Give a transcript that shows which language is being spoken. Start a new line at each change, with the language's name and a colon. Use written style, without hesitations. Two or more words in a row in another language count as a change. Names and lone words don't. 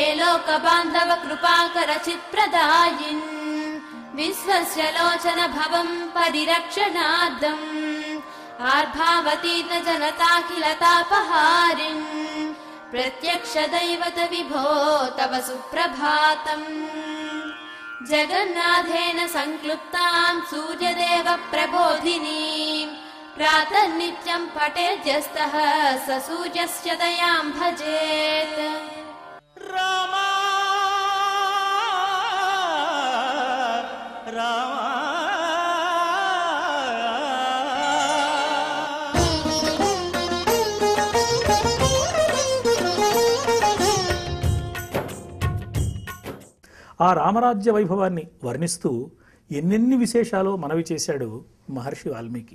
Sanskrit: लोकबान्धव कृपाकर चित्प्रदायिन् विश्वस्य लोचन भवं परिरक्षणार्थम् आर्भावतीर्न जनताखिलतापहारिन् प्रत्यक्ष दैवत विभो तव सुप्रभातम् जगन्नाथेन संक्लुप्तां सूर्यदेव प्रबोधिनीं प्रातर्नित्यं पठेद्यस्तः स सूर्यस्य दयां भजेत् रामा रामा
Telugu: ఆ రామరాజ్య వైభవాన్ని వర్ణిస్తూ ఎన్నెన్ని విశేషాలు మనవి చేశాడు మహర్షి వాల్మీకి.